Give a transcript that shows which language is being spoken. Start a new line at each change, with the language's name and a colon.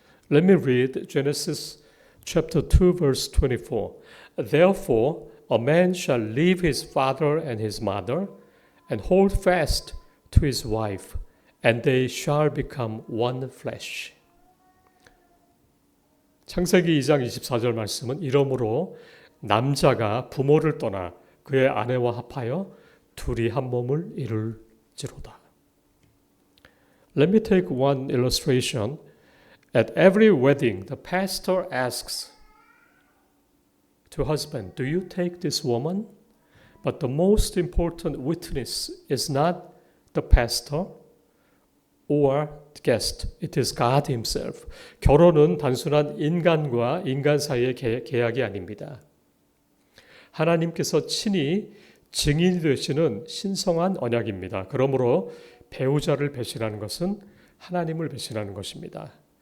English: Let me read Genesis chapter 2 verse 24. Therefore, a man shall leave his father and his mother and hold fast to his wife, and they shall become one flesh.
Korean: 창세기 2장 24절 말씀은 이러므로 남자가 부모를 떠나 그의 아내와 합하여 둘이 한 몸을 이룰지로다.
English: Let me take one illustration. At every wedding, the pastor asks to husband, do you take this woman? But the most important witness is not the pastor or the guest. It is God himself.
Korean: 결혼은 단순한 인간과 인간 사이의 계약이 아닙니다. 하나님께서 친히 증인이 되시는 신성한 언약입니다. 그러므로 배우자를 배신하는 것은 하나님을 배신하는 것입니다.